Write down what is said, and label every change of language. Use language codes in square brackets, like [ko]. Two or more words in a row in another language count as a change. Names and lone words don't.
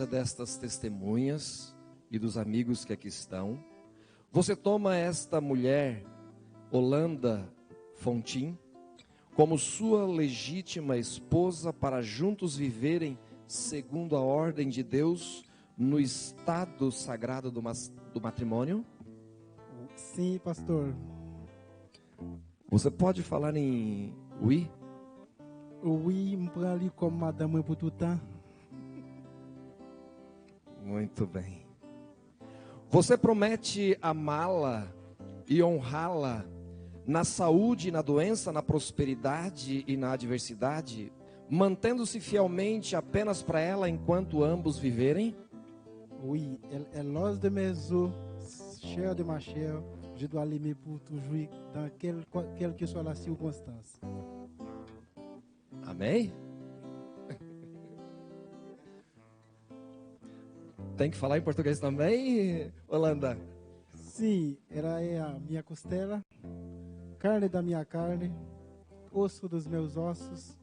[pt] destas testemunhas e dos amigos que aqui estão, você toma esta mulher, Holanda Fontin, como sua legítima esposa para juntos viverem segundo a ordem de Deus no estado sagrado do matrimônio? Sim, pastor. Você pode falar em oui? [fr] Oui, me prends ali comme madame pour tout temps. [pt] Muito bem. Você promete amá-la e honrá-la na saúde e na doença, na prosperidade e na adversidade, mantendo-se fielmente apenas para ela enquanto ambos viverem? [fr] Oui, elle est l'os de mes os, chair de ma chair. Je dois l'aimer pour toujours, dans quelle que soit la circonstance. [pt] Amém? Tem que falar em português também, Holanda? Sim, ela é a minha costela, carne da minha carne, osso dos meus ossos.